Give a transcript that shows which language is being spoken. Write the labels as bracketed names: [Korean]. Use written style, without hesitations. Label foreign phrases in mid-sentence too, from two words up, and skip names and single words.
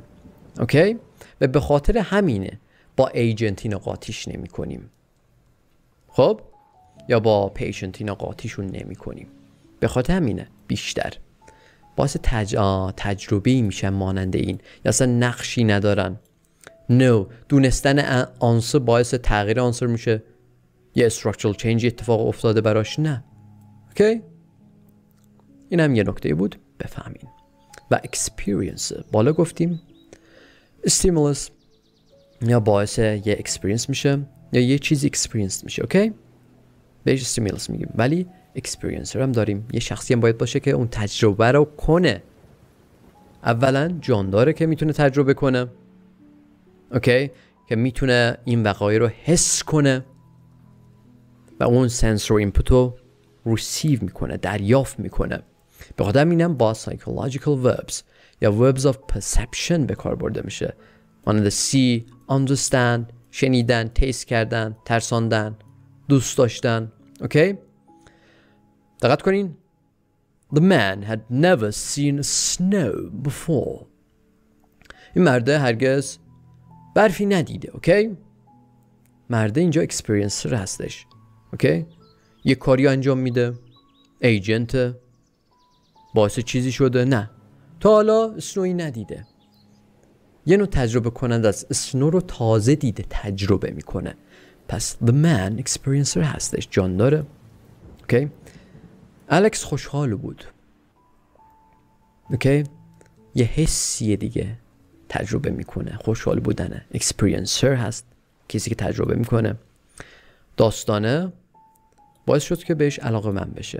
[Persian] اوکی، و به خاطر همینه با ایجنت اینا قاطیش نمی کنیم، خب، یا با پیشنت اینا قاطیشون نمی کنیم. به خاطر همینه بیشتر باعث تجربه‌ای میشن مانند این، یا اصلا نقشی ندارن. دونستن آنسر باعث تغییر آنسر میشه، یه [English] structural change [Persian] اتفاق افتاده براش؟ نه. اوکی، این هم یه نکته بود بفهمین. و experience، بالا گفتیم stimulus یا باعث یه experience میشه، یا یه چیزی experience میشه. اوکی، بهش stimulus میگیم. ولی experiencer هم داریم، یه شخصی هم باید باشه که اون تجربه رو کنه. اولا جانداره که میتونه تجربه کنه، اوکی، که میتونه این وقایع رو حس کنه و اون [English] sensory input [Persian] رو receive میکنه، دریافت میکنه. به خاطر همینم با [English] psychological verbs [Persian] یا [English] verbs of perception [Persian] به کار برده میشه، مانند [English] see، understand، [Persian] شنیدن، taste کردن، ترساندن، دوست داشتن. اوکی، دقت کنین. [English] The man had never seen snow before. [Persian] این مرده هرگز برفی ندیده. اوکی، مرده اینجا experiencer هستش. اوکی، یه کاری انجام میده، ایجنت، باعث چیزی شده؟ نه، تا حالا اسنوی ندیده. یه نوع تجربه کننده از اسنو رو تازه دیده، تجربه میکنه. پس [English] the man [Persian] experiencer هستش، جان داره. اوکی، الکس خوشحال بود. اوکی، یه حسیه دیگه تجربه میکنه، خوشحال بودنه. experiencer هست، کسی که تجربه میکنه. داستانه باعث شد که بهش علاقه من بشه.